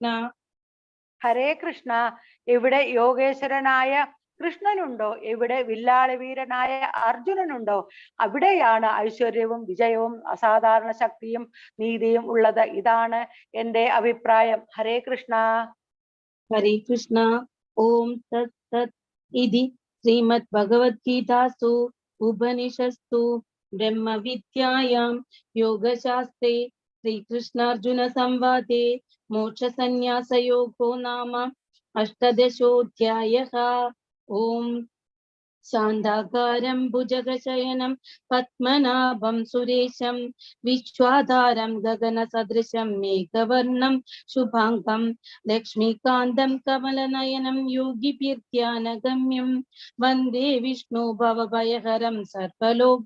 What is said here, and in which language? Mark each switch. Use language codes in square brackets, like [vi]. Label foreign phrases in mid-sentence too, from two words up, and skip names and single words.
[ml] ഹരേ കൃഷ്ണ. ഇവിടെ യോഗേശ്വരനായ കൃഷ്ണനുണ്ടോ? ഇവിടെ വില്ലാളി വീരനായ അർജുനനുണ്ടോ? അവിടെയാണ് ഐശ്വര്യവും വിജയവും അസാധാരണ ശക്തിയും നീതിയും ഉള്ളത്. ഇതാണ് എന്റെ അഭിപ്രായം. ഹരേ കൃഷ്ണ. ഹരേ കൃഷ്ണ. [sa] ഓം തത് തത് ഇതി ശ്രീമദ് ഭഗവത് ഗീതാസു ഉപനിഷത്സു ബ്രഹ്മവിദ്യായാം യോഗശാസ്ത്രേ ശ്രീകൃഷ്ണാർജുന സംവാദേ മോക്ഷസന്യാസയോഗോ നാമ അഷ്ടദശോധ്യായഃ. ഓം ശാന്താകാരം ഭുജഗശയനം പത്മനാഭം സുരേശം വിശ്വാധാരം ഗഗനസദൃശം മേഘവർണം ശുഭാംഗം ലക്ഷ്മീകാന്തം കമലനയനം യോഗിഭിർധ്യാനഗമ്യം വന്ദേ വിഷ്ണു ഭവഭയഹരം സർവലോകൈകനാഥം.